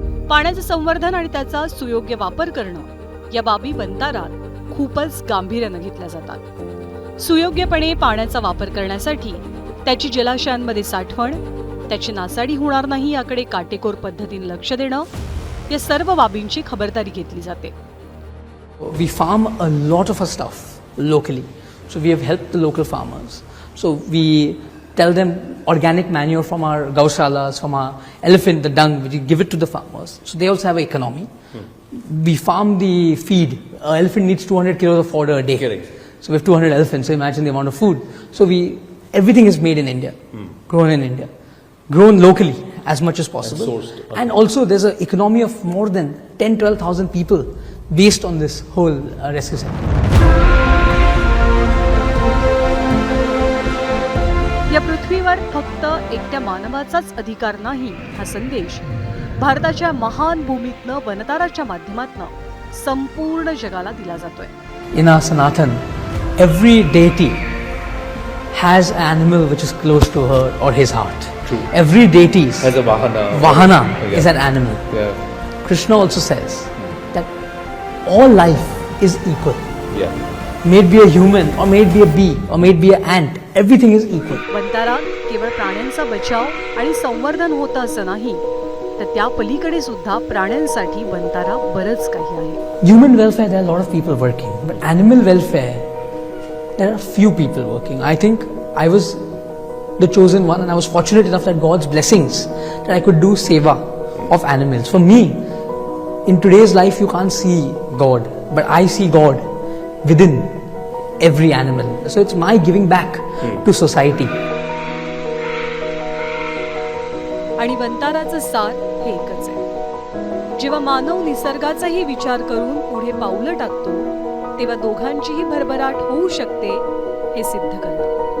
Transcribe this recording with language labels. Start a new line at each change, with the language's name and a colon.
Marathi: पाण्याचं संवर्धन आणि त्याचा सुयोग्य वापर करणं या बाबी वंतारात खूपच गांभीर्यानं घेतल्या जातात. सुयोग्यपणे पाण्याचा वापर करण्यासाठी त्याची जलाशयांमध्ये साठवण, त्याची नासाडी होणार नाही याकडे काटेकोर पद्धतीने लक्ष देणं, या सर्व बाबींची खबरदारी घेतली जाते.
English: We farm a lot of our stuff locally. So we have helped the local farmers. So we tell them organic manure from our gaushalas, from our elephant, the dung, we give it to the farmers. So they also have an economy. We farm the feed. An elephant needs 200 kilos of fodder a day. Correct. So we have 200 elephants, so imagine the amount of food. So everything is made in India, grown in India, grown locally as much as possible. And sourced. Okay. And also there's an economy of more than 10-12,000 people based on this whole rescue center.
Marathi: या पृथ्वीवर फक्त एकट्या मानवाचाच अधिकार नाही, हा संदेश भारताच्या महान भूमीतनं वनताराच्या माध्यमातनं संपूर्ण जगाला दिला जातोय.
English: In our Sanatan, every deity has an animal which is close to her or his heart. True. Every deity Has a vahana. Vahana Yeah. is an animal. Yeah. Krishna also says that all life is equal. Yeah. May it be a human or may it be a bee or may it be an ant, everything is equal.
Marathi: वंतारात केवळ प्राण्यांचा बचाव आणि संवर्धन होतं असं नाही, तर त्या पलीकडे सुद्धा प्राण्यांसाठी वंतारा बरंच काही आहे.
English: Human welfare, there are a lot of people working, but animal welfare, there are few people working. I think I was the chosen one and I was fortunate enough that God's blessings that I could do seva of animals. For me, in today's life you can't see God, but I see God within every animal. So it's my giving back to society.
Marathi: आणि वंताराचं सार हे एकच आहे. जेव्हा मानव निसर्गाचाही विचार करून पुढे पावलं टाकतो, तेव्हा दोघांचीही भरभराट होऊ शकते हे सिद्ध करणं.